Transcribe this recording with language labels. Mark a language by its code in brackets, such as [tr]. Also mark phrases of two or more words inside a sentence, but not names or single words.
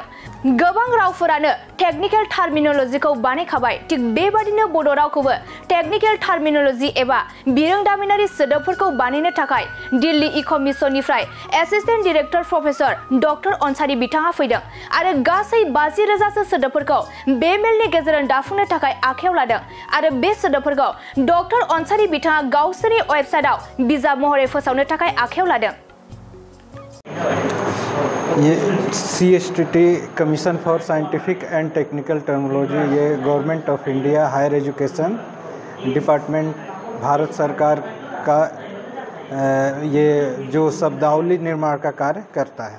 [brx] गोबां रावफोरानो टेक्निकेल टार्मिनोलॉजीखौ बानायखाबाय, थिग बेबादिनो बड' रावखौबो टेक्निकेल टार्मिनोलॉजी एबा बिरोंदामिनारि सोदोबफोरखौ बानायनो थाखाय दिल्ली इक' मिशननिफ्राय [en] assistant director professor doctor [brx] अन्सारी बिथाङा फैदों आरो गासै 50,000सो सोदोबफोरखौ बे मेलनि गेजेरजों दाफुंनो थाखाय आखायाव लादों आरो बे सोदोबफोरखौ डक्टर अन्सारी बिथाङा गावसोरनि वेबसाइटआव बिजाब महरै फोसावनो थाखाय आखायाव लादों। [hi] ये CSTT [en] commission for scientific and technical terminology [hi] ये [en] government of India higher education department [hi] भारत सरकार का ये जो शब्दावली निर्माण का कार्य करता है।